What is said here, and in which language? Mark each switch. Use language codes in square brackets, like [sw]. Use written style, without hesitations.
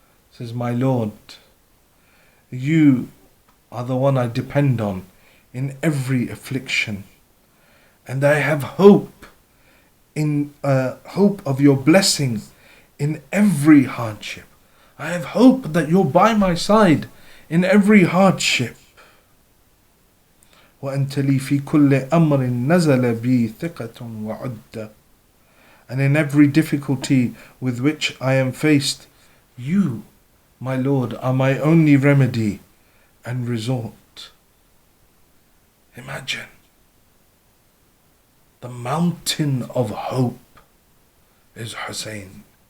[en] Says, my Lord, you are the one I depend on in every affliction, and I have hope of your blessing in every hardship. I have hope that you're by my side in every hardship. [ar] وأنت لي في كل أمر نزل بي ثقة وعدة. [en] And in every difficulty with which I am faced, you, my Lord, are my only remedy and resort. Imagine the mountain of hope is Hussein.